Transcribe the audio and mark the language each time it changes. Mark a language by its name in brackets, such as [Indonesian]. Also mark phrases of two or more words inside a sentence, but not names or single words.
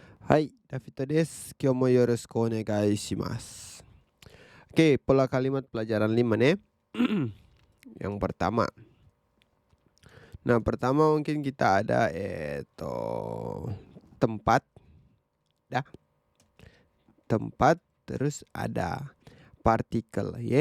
[Japanese] はい、ダビットです。今日もよろしくお願いします. [Indonesian] Oke, pola kalimat pelajaran 5 nih. Yang pertama. Nah, pertama mungkin kita ada tempat, dah. Tempat terus ada partikel y.